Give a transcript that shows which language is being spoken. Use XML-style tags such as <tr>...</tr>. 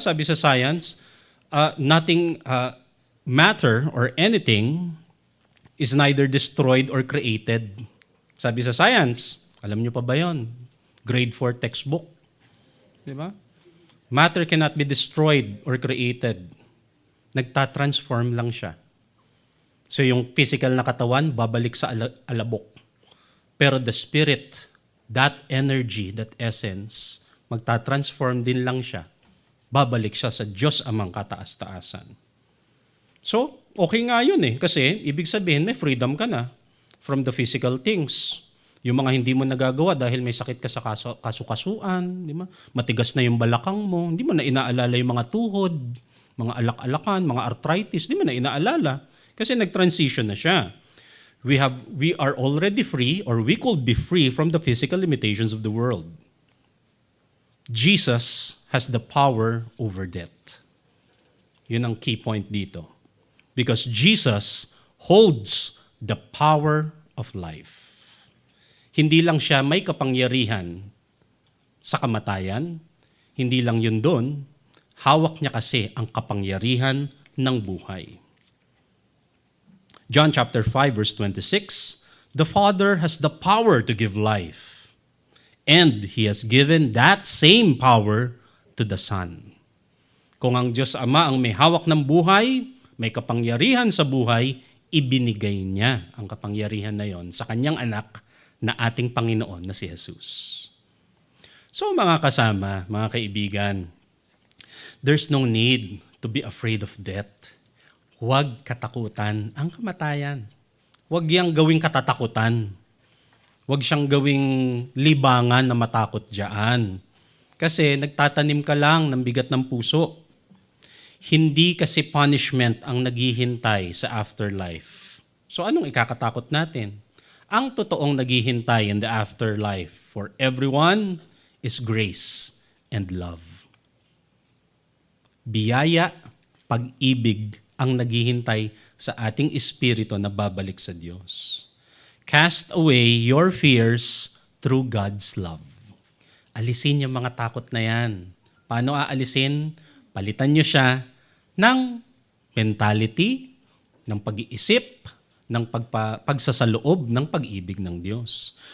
<tl>Sabi sa science,</tl> <en>nothing matter or anything is neither destroyed or created.</en> <tl>Sabi sa science, alam nyo pa ba yon? Grade 4 textbook. Di ba?</tl> <en>Matter cannot be destroyed or created.</en> <tl>Nagtatransform lang siya. So yung physical na katawan, babalik sa alabok. Pero</tl> <en>the spirit, that energy, that essence,</en> <tl>magtatransform din lang siya. Babalik siya sa Diyos amang kataas-taasan. So, okay nga yun eh. Kasi, ibig sabihin, may freedom ka na</tl> <en>from the physical things.</en> <tl>Yung mga hindi mo nagagawa dahil may sakit ka sa kasukasuan, di ba? Matigas na yung balakang mo, hindi mo na inaalala yung mga tuhod, mga alak-alakan, mga arthritis, hindi mo na inaalala. Kasi nag-transition na siya.</tl> <en>We are already free, or we could be free from the physical limitations of the world. Jesus has the power over death.</en> <tl>Yun ang key point dito.</tl> <en>Because Jesus holds the power of life.</en> <tl>Hindi lang siya may kapangyarihan sa kamatayan, hindi lang yun doon, hawak niya kasi ang kapangyarihan ng buhay.</tl> <en>John chapter 5 verse 26, the Father has the power to give life, and He has given that same power to the Son.</en> <tl>Kung ang Diyos Ama ang may hawak ng buhay, may kapangyarihan sa buhay, ibinigay niya ang kapangyarihan na yon sa kanyang anak na ating Panginoon na si Jesus.</tl> <en>So</en> <tl>mga kasama, mga kaibigan,</tl> <en>there's no need to be afraid of death.</en> <tl>Huwag katakutan ang kamatayan. Huwag yang gawing katatakutan. Huwag siyang gawing libangan na matakot dyan. Kasi nagtatanim ka lang ng bigat ng puso. Hindi kasi punishment ang naghihintay sa afterlife. So anong ikakatakot natin? Ang totoong naghihintay</tl> <en>in the afterlife for everyone is grace and love.</en> <tl>Biyaya, pag-ibig ang naghihintay sa ating espiritu na babalik sa Diyos.</tl> <en>Cast away your fears through God's love.</en> <tl>Alisin yung mga takot na yan. Paano aalisin? Palitan nyo siya ng mentality, ng pag-iisip, ng pagsasaloob ng pag-ibig ng Diyos.</tl>